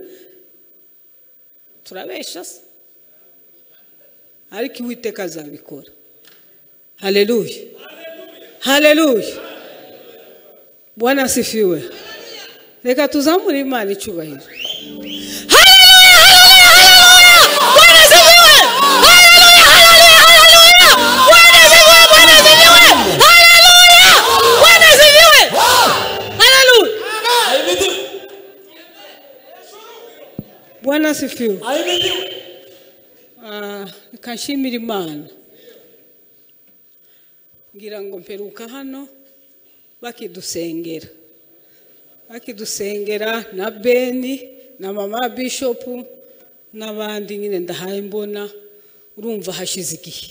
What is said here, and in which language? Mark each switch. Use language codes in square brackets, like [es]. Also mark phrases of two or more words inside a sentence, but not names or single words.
[rw] Turabesha se, ariko Uwiteka azabikora. [sw] Haleluya, haleluya. Bwana asifiwe. [rw] Reka tuzamure Imana icyubahiro. [sw] Haleluya, haleluya. Bwana asifiwe. Haleluya, haleluya, haleluya. Bwana asifiwe, Bwana asifiwe. Haleluya, Bwana asifiwe. Haleluya. Bwana asifiwe. [rw] Kanshimira Imana. Ngira ngo mperuka hano bakidusengera na Beni na mama Bishop n'abandi nyine ndahaye mbona, urumva hashize igihe.